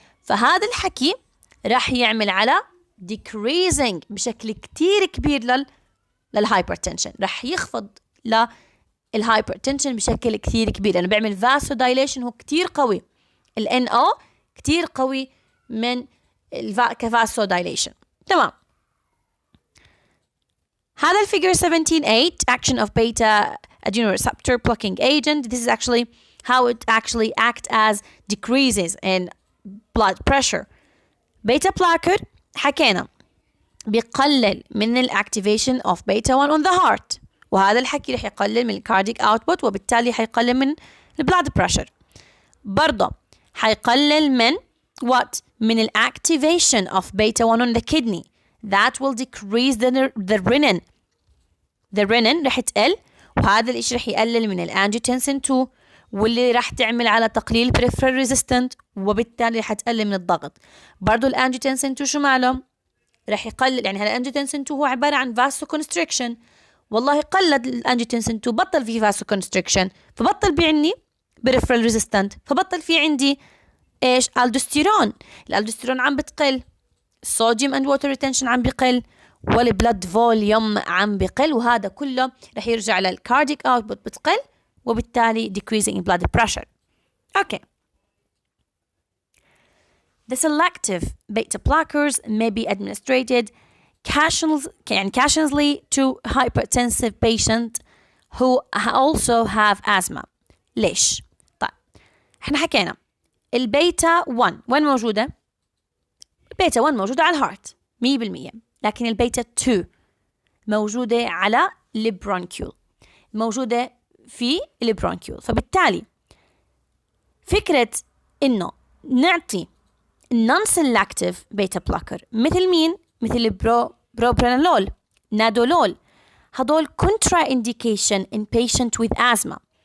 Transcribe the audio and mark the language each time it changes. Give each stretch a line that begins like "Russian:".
Arabic: فهذا الحكي راح يعمل على decreasing بشكل كتير كبير للهايبرتنشن، راح يخفض للهايبرتنشن بشكل كتير كبير لأنه بيعمل vasodilation. هو كتير قوي ال NO، كتير قوي من كvasodilation. تمام. هذا الفيجر 17.8
English: action of beta adrenoreceptor blocking agent. This is actually how it actually acts as decreases in blood pressure.
Arabic: Beta blocker حكينا بيقلل من الاكتيفيشن
English: of beta 1 on the heart،
Arabic: وهذا الحكي رح يقلل من الكارديك output وبالتالي حيقلل من البلاد بريشر. برضه حيقلل من what؟ من الاكتيفيشن
English: of beta 1 on the kidney. that will decrease the renin.
Arabic: the renin رح تقل، وهذا الإشي رح يقلل من الانجيوتنسين 2، واللي رح تعمل على تقليل peripheral resistant، وبالتالي رح تقلل من الضغط. برضو الانجيوتنسين 2 شو ماله؟ رح يقلل، يعني هلا الانجيوتنسين 2 هو عبارة عن vasoconstriction. والله قلد الانجيوتنسين 2، بطل فيه vasoconstriction، فبطل بيعني peripheral resistant، فبطل في عندي ايش؟ الدوستيرون. الالدوستيرون عم بتقل، الصوديوم اند ووتر ريتنشن عم بقل، والبلد فوليوم عم بقل، وهذا كله رح يرجع للكارديك اوتبوت بتقل، وبالتالي
English: decreasing in blood pressure. Okay. The selective beta blockers may be administered casually to hypertensive patients who also have asthma.
Arabic: ليش؟ طيب احنا حكينا البيتا 1 وين موجودة؟ البيتا 1 موجودة على الهارت 100%، لكن البيتا 2 موجودة على البرونكيول، موجودة في البرونكيول. فبالتالي فكرة إنه نعطي non-selective beta blocker مثل مين؟ مثل البروبرانولول، نادولول، هدول
English: contraindication in patient with asthma.